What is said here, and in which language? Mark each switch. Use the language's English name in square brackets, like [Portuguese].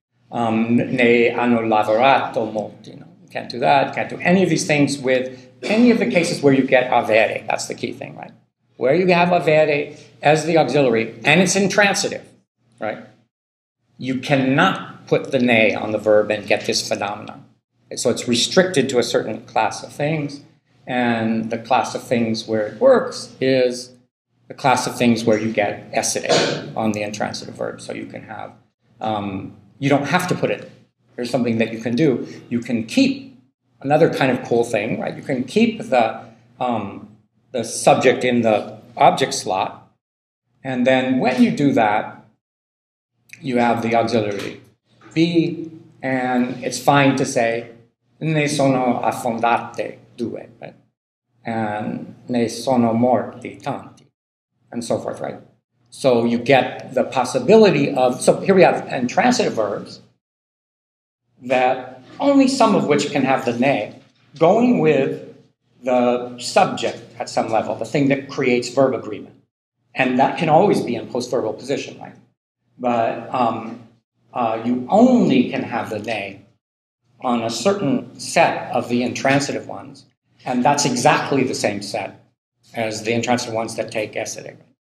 [Italian] Ne hanno lavorato molti. [English] You can't do that. You can't do any of these things with any of the cases where you get avere. That's the key thing, right? Where you have avere as the auxiliary, and it's intransitive, right? You cannot put the ne on the verb and get this phenomenon. So it's restricted to a certain class of things, and the class of things where it works is the class of things where you get essere on the intransitive verb. So you can have, you don't have to put it. Here's something that you can do. You can keep another kind of cool thing, right? You can keep the subject in the object slot, and then when you do that, you have the auxiliary be, and it's fine to say [Italian] ne sono affondate due, [English] right? And [Italian] ne sono morti tanti, [English] and so forth, right? So you get the possibility of, so here we have intransitive verbs that only some of which can have the ne, going with the subject at some level, the thing that creates verb agreement. And that can always be in post-verbal position, right? But you only can have the ne on a certain set of the intransitive ones, and that's exactly the same set as the intransitive ones that take essere.